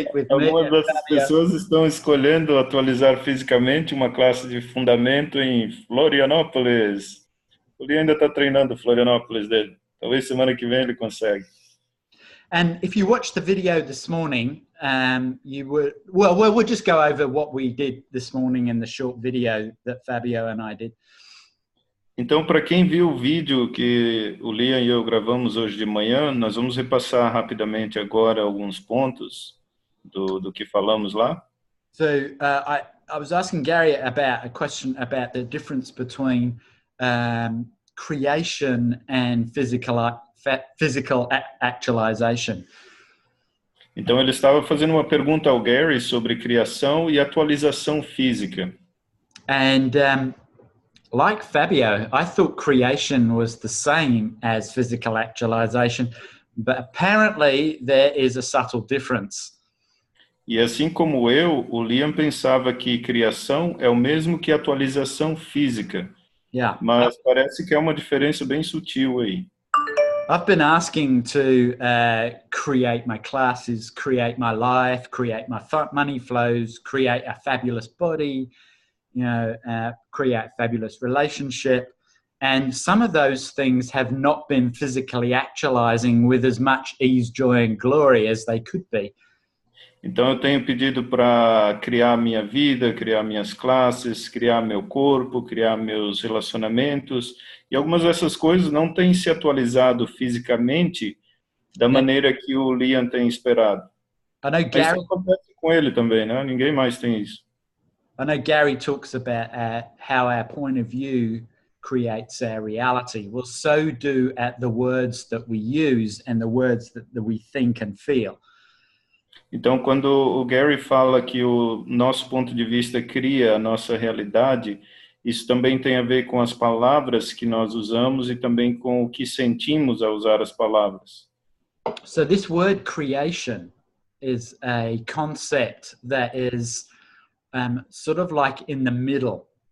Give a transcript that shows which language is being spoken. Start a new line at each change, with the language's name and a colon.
Portuguese: Algumas dessas pessoas estão escolhendo atualizar fisicamente uma classe de fundamento em Florianópolis. Ele ainda está treinando Florianópolis dele. Talvez semana que vem ele consegue.
English: And if you watched the video this morning, we'll just go over what we did this morning in the short video that Fabio and I did.
Portuguese: Então, para quem viu o vídeo que o Liam e eu gravamos hoje de manhã, nós vamos repassar rapidamente agora alguns pontos do que falamos lá.
English: So I was asking Gary about a question about the difference between creation and physical actualization.
Portuguese: Então ele estava fazendo uma pergunta ao Gary sobre criação e atualização física.
English: And like Fabio, I thought creation was the same as physical actualization, but apparently there is a subtle difference.
Portuguese: E assim como eu, o Liam pensava que criação é o mesmo que atualização física.
English: Yeah.
Portuguese: Mas parece que é uma diferença bem sutil aí.
English: I've been asking to create my classes, create my life, create my money flows, create a fabulous body, create a fabulous relationship. And some of those things have not been physically actualizing with as much ease, joy and glory as they could be.
Portuguese: Então eu tenho pedido para criar minha vida, criar minhas classes, criar meu corpo, criar meus relacionamentos. E algumas dessas coisas não têm se atualizado fisicamente da maneira que o Liam tem esperado. Mas isso acontece com ele também, né? Ninguém mais tem isso.
English: I know Gary talks about how our point of view creates our reality. Well, so do the words that we use and the words that we think and feel.
Portuguese: Então, quando o Gary fala que o nosso ponto de vista cria a nossa realidade, isso também tem a ver com as palavras que nós usamos e também com o que sentimos ao usar as palavras.
English: So this word creation is a concept that is sort of like in the middle.